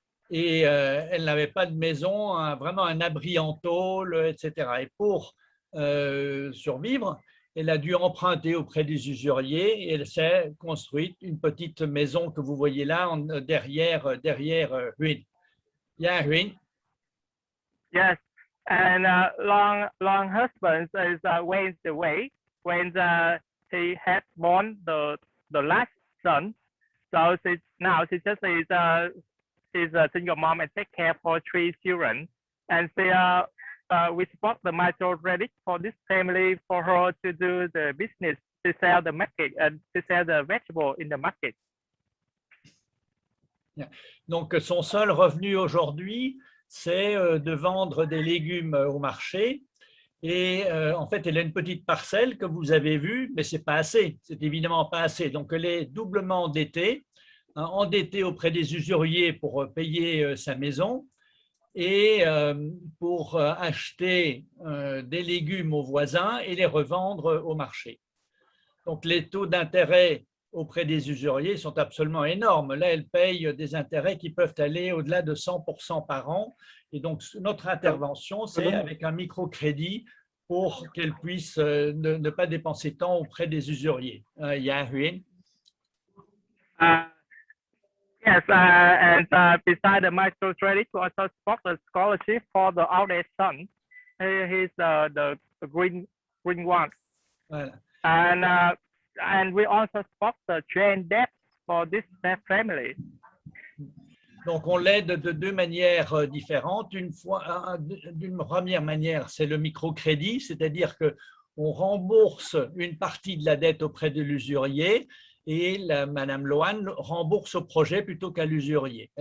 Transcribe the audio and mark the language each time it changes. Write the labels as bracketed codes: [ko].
[fr] Et elle n'avait pas de maison, vraiment un abri en tôle, etc. Et pour survivre, elle a dû emprunter auprès des usuriers et elle s'est construite une petite maison que vous voyez là derrière Huynh. [en] Yeah, Huynh? Yes. And long husband is went away when he had born the last son. So she just is a single mom and take care for 3 children. And we support the microcredit for this family for her to do the business, to sell the market and to sell the vegetable in the market. [fr] Donc son seul revenu aujourd'hui, c'est de vendre des légumes au marché. Et en fait, elle a une petite parcelle que vous avez vue, mais ce n'est pas assez. C'est évidemment pas assez. Donc, elle est doublement endettée, endettée auprès des usuriers pour payer sa maison et pour acheter des légumes aux voisins et les revendre au marché. Donc, les taux d'intérêt auprès des usuriers sont absolument énormes. Là, elle paye des intérêts qui peuvent aller au-delà de 100% par an. Et donc, notre intervention, c'est avec un microcrédit pour qu'elle puisse ne pas dépenser tant auprès des usuriers. [en] Yeah, Huynh? Yes, and beside the microcredit, we also support the scholarship for the eldest son. He's the green one. [fr] Voilà. [en] And we also support the train debt for this family. [fr] Donc, on l'aide de 2 manières différentes. D'une première manière, c'est le microcrédit, c'est-à-dire qu'on rembourse une partie de la dette auprès de l'usurier et Madame Loane rembourse au projet plutôt qu'à l'usurier.